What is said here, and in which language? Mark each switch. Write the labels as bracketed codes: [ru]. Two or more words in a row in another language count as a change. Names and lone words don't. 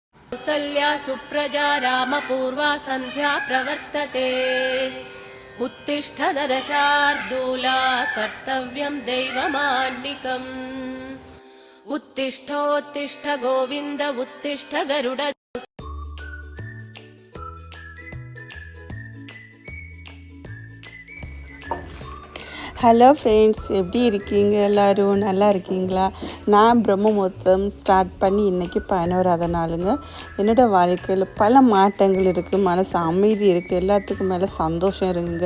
[sa] कौसल्या सुप्रजा रामपूर्वा सन्ध्या प्रवर्तते उत्तिष्ठ नरशार्दूला कर्तव्यं दैवमान्निकम् उत्तिष्ठोत्तिष्ठ गोविन्द उत्तिष्ठ गरुड [en] Hello friends, [ta] எப்படி இருக்கீங்க? எல்லோரும் நல்லா இருக்கீங்களா? நான் பிரம்ம முகூர்த்தம் ஸ்டார்ட் பண்ணி இன்றைக்கி 11வது நாளுங்க. என்னோடய வாழ்க்கையில் பல மாற்றங்கள் இருக்குது, மனசு அமைதி இருக்குது, எல்லாத்துக்கும் மேலே சந்தோஷம் இருக்குங்க.